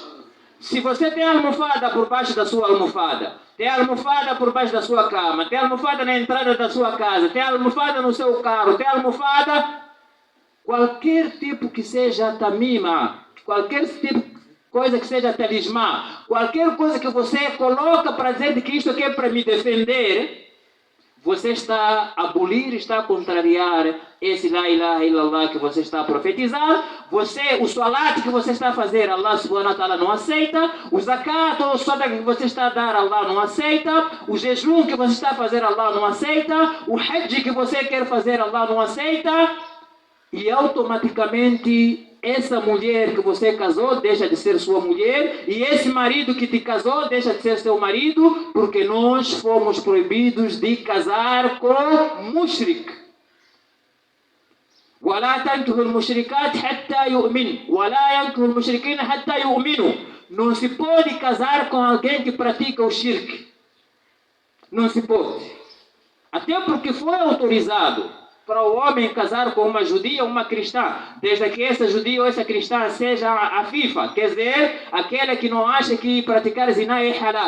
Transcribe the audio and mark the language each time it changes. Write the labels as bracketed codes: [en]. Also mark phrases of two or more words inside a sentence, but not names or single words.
[pt] Se você tem a almofada por baixo da sua almofada, tem a almofada por baixo da sua cama, tem a almofada na entrada da sua casa, tem a almofada no seu carro, tem a almofada, qualquer tipo que seja tamima, qualquer tipo coisa que seja talismã, qualquer coisa que você coloca para dizer que isto aqui é para me defender, você está a abolir, está a contrariar esse [ar] لا إله إلا الله [pt] que você está a profetizar. O salat que você está a fazer, [ar] الله سبحانه وتعالى [pt] não aceita. O zakat ou o sadaqa que você está a dar, Allah não aceita. O jejum que você está a fazer, Allah não aceita. O hajj que você quer fazer, Allah não aceita. E automaticamente essa mulher que você casou deixa de ser sua mulher, e esse marido que te casou deixa de ser seu marido, porque nós fomos proibidos de casar com mushrik. [ar] وَلَا تَنْكِحُوا الْمُشْرِكَاتِ حَتَّى يُؤْمِنُوا وَلَا يَنْكِحُوا الْمُشْرِكِينَ حَتَّى يُؤْمِنُوا. [pt] Não se pode casar com alguém que pratica o shirk. Não se pode. Até porque foi autorizado para o homem casar com uma judia ou uma cristã, desde que essa judia ou essa cristã seja afifa, quer dizer, aquela que não acha que praticar zina é halal.